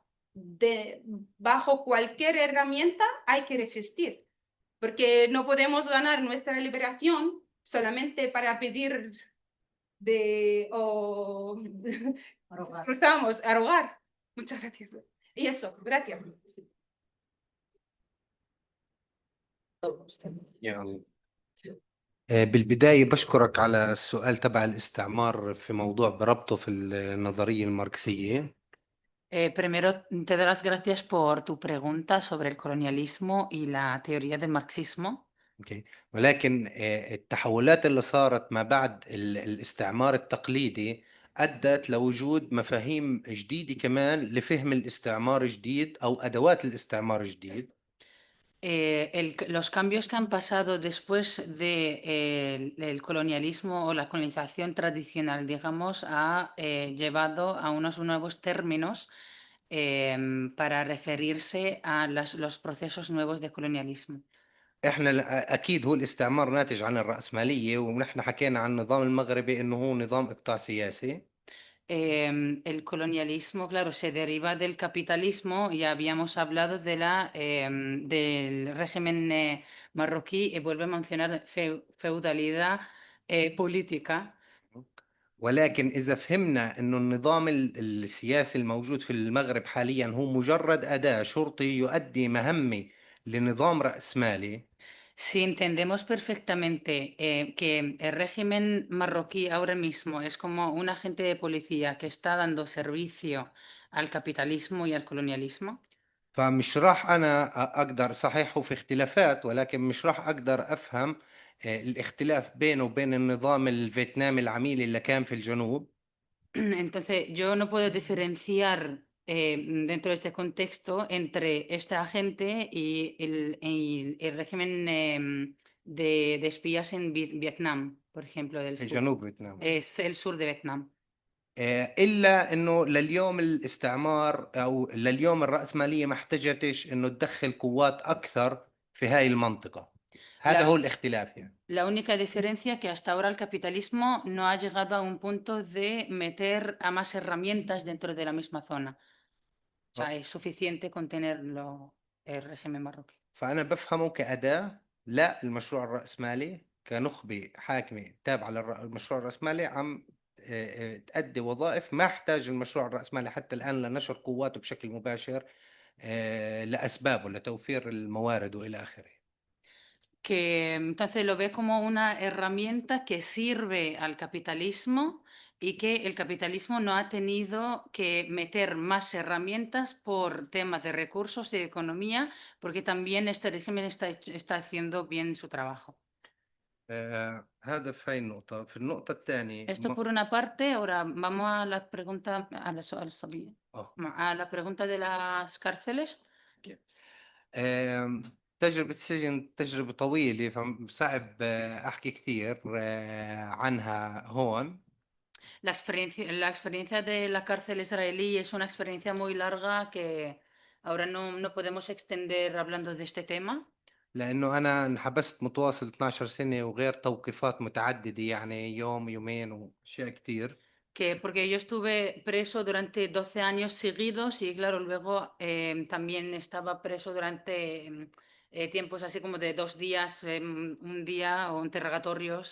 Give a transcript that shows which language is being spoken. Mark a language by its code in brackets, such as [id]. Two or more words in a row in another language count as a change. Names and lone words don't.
[es] Bajo cualquier herramienta hay que resistir, porque no podemos ganar nuestra liberación solamente para pedir o cruzamos, a rogar. Muchas gracias. Y eso, gracias. [ar] يعني بالبداية بشكرك على السؤال تبع الاستعمار في موضوع بربطه في النظرية الماركسية. [es] Primero, te doy las gracias por tu pregunta sobre el colonialismo y la teoría del marxismo. [ar] أوكي. ولكن التحولات اللي صارت ما بعد الاستعمار التقليدي أدت لوجود مفاهيم جديدة كمان لفهم الاستعمار جديد أو أدوات الاستعمار جديد. [es] Los cambios que han pasado después del colonialismo o la colonización tradicional, digamos, ha llevado a unos nuevos términos para referirse a los procesos nuevos de colonialismo. [ar] احنا اكيد هو الاستعمار ناتج عن الرأسمالية، ونحن حكينا عن النظام المغربي انه هو نظام اقطاع سياسي. [es] El colonialismo, claro, se deriva del capitalismo. Ya habíamos hablado del régimen marroquí y vuelve a mencionar feudalidad política. [ar] ولكن إذا فهمنا إنه النظام السياسي الموجود في المغرب حاليا هو مجرد أداة شرطي يؤدي مهمة لنظام رأسمالي، [es] Si entendemos perfectamente que el régimen marroquí ahora mismo es como un agente de policía que está dando servicio al capitalismo y al colonialismo, [ar] فمش راح أنا أقدر صحيح في اختلافات، ولكن مش راح أقدر أفهم الاختلاف بينه وبين النظام الفيتنامي العميلي اللي كان في الجنوب. [es] entonces yo no puedo diferenciar dentro de este contexto entre esta agente y el régimen de espías en Vietnam, por ejemplo, del [ar] في [es] sur. [ar] جنوب فيتنام. [es] Es el sur de Vietnam. [ar] إلا إنه لليوم الاستعمار أو لليوم الرأسمالية ما احتاجتش إنه تدخل قوات أكثر في هاي المنطقة. هذا هو الاختلاف يعني. [es] La única diferencia que hasta ahora el capitalismo no ha llegado a un punto de meter a más herramientas dentro de la misma zona. O sea, es suficiente con tenerlo el régimen marroquí. [ar] فأنا بفهمه كأداة لا المشروع الرأسمالي كنخبة حاكمة تابعة للمشروع الرأسمالي عم تأدي وظائف ما احتاج المشروع الرأسمالي حتى الآن لنشر قواته بشكل مباشر لأسبابه لتوفير الموارد وإلى آخره. [es] Que entonces lo ve como una herramienta que sirve al capitalismo y que el capitalismo no ha tenido que meter más herramientas por temas de recursos y de economía, porque también este régimen está haciendo bien su trabajo. [ar] هذا في هاي النقطة. في النقطة الثانية [es] Esto por una parte. Ahora vamos a la pregunta, a la pregunta de las cárceles. [ar] تجربة السجن تجربة طويلة فصعب أحكي كثير عنها هون. [es] La experiencia de la cárcel israelí es una experiencia muy larga que ahora no podemos extender hablando de este tema. [ar] لأنه أنا انحبست متواصل 12 سنة وغير توقيفات متعددة، يعني يوم يومين وأشياء كتير. [es] Porque yo estuve preso durante 12 años seguidos y claro, luego también estaba preso durante tiempos así como de 2 días, un día o interrogatorios.